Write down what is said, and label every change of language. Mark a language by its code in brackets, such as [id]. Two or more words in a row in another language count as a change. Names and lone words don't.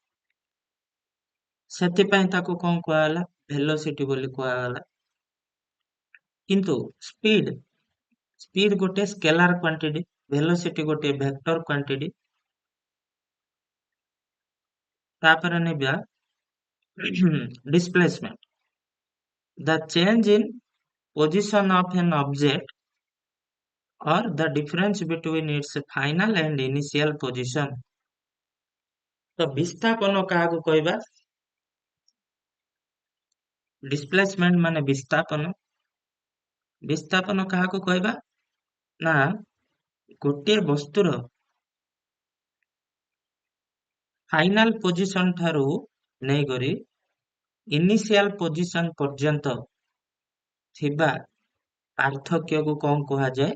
[or] ସେଥିପାଇଁ ତାକୁ କଣ କୁହାଗଲା? ଭେଲୋସିଟି ବୋଲି କୁହାଗଲା। କିନ୍ତୁ [en] speed speed [or] ଗୋଟେ [en] scalar quantity, [or] ଭେଲୋସିଟି ଗୋଟେ [en] vector quantity. [or] ତାପରେ ନେବା [en] displacement, the change in position of an object or the difference between its final and initial position। [or] ତ ବିସ୍ଥାପନ କାହାକୁ କହିବା? displacement ମାନେ ବିସ୍ଥାପନ। ବିସ୍ଥାପନ କାହାକୁ କହିବା? ନା ଗୋଟିଏ ବସ୍ତୁର [en] final position [or] ଠାରୁ ନେଇକରି [en] initial position [or] ପର୍ଯ୍ୟନ୍ତ ଥିବା ପାର୍ଥକ୍ୟକୁ କଣ କୁହାଯାଏ?